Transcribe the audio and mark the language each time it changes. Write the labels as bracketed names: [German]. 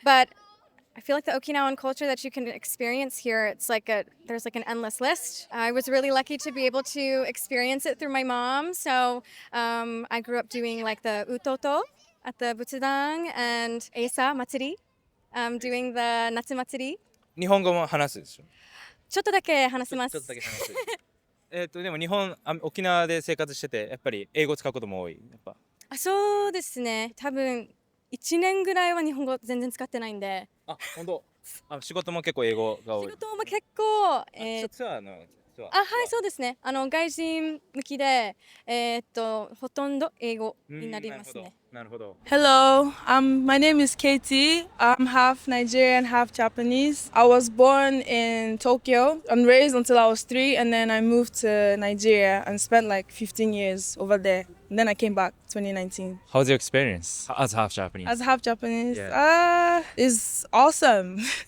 [English] But I feel like the Okinawan culture that you can experience here, there's like an endless list. I was really lucky to be able to experience it through my mom. So I grew up doing like the utoto at the Butsudan and Eisa Matsuri, doing the Natsu Matsuri. [Japanese] 日本語も話すでしょちょっとだけ話せます。ちょっとだけ話すでも沖縄で生活しててやっぱり英語使うことも多いやっぱそうですね。多分1年ぐらいは日本語全然使ってないんで。あ、本当。仕事も結構英語が多い。仕事も結構ツアーのはい、そうですね。外人向きでほとんど英語になりますね。 [English] Hello, my name is Katie. I'm half Nigerian, half Japanese. I was born in Tokyo and raised until I was 3, and then I moved to Nigeria and spent like 15 years over there. And then I came back 2019. How's your experience as half Japanese? As half Japanese, is awesome.